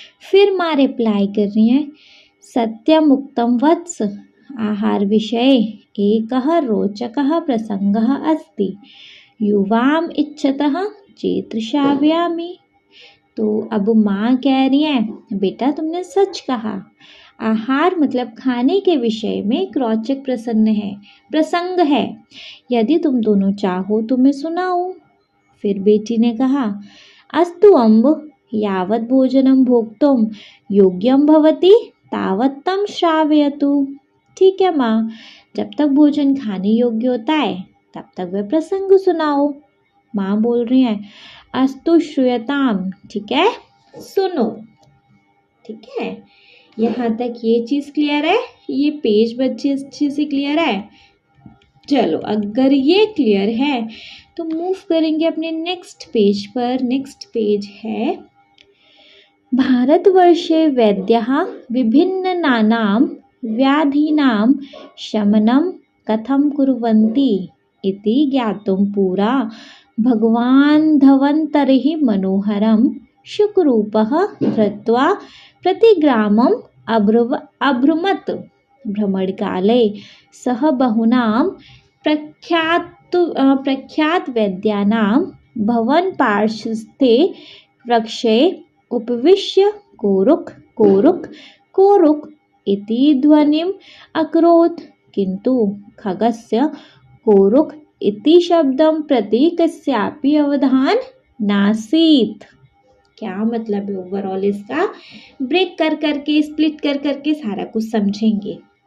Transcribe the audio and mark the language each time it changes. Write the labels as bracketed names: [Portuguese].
[Hindi] फिर माँ रिप्लाई कर रही हैं [Sanskrit] सत्यम उक्तम वत्स आहार विषये एकः रोचकः प्रसंगः अस्ति युवाम इच्छतः चेत् श्रावयामि। [Hindi] तो अब माँ कह रही हैं बेटा तुमने सच कहा, आहार मतलब खाने के विषय में एक रोचक प्रसंग है, यदि तुम दोनों चाहो तो मैं सुनाऊं। फिर बेटी ने कहा [Sanskrit] अस्तु अम्ब यावत् भोजनं भोक्तुं योग्यं भवति तावत् तं श्रावयतु। [Hindi] ठीक है माँ, जब तक भोजन खाने योग्य होता है तब तक वह प्रसंग सुनाओ। माँ बोल रही हैं [Sanskrit] अस्तु श्रूयताम, [Hindi] ठीक है सुनो। ठीक है, यहाँ तक ये चीज़ क्लियर है, ये पेज बच्चे अच्छे से क्लियर है। चलो अगर ये क्लियर है तो मूव करेंगे अपने नेक्स्ट पेज पर। नेक्स्ट पेज है [Sanskrit] भारतवर्षे वैद्याः विभिन्नानां व्याधीनां शमनं कथं कुर्वन्ति इति ज्ञातुं पुरा भगवान् धन्वन्तरिः मनोहरं शुकरूपः धृत्वा प्रतिग्रामम् अभ्रमत्। भ्रमणकाले सः बहूनां प्रख्यातवैद्यानां भवनपार्श्वस्थे वृक्षे उपविश्य कोरुक् कोरुक् कोरुक् इति ध्वनिम् अकरोत्, किन्तु खगस्य कोरुक् इति शब्दं प्रति कस्यापि अवधान नासीत्। [Hindi] क्या मतलब है ओवरऑल इसका, ब्रेक कर करके स्प्लिट कर करके सारा कुछ समझेंगे।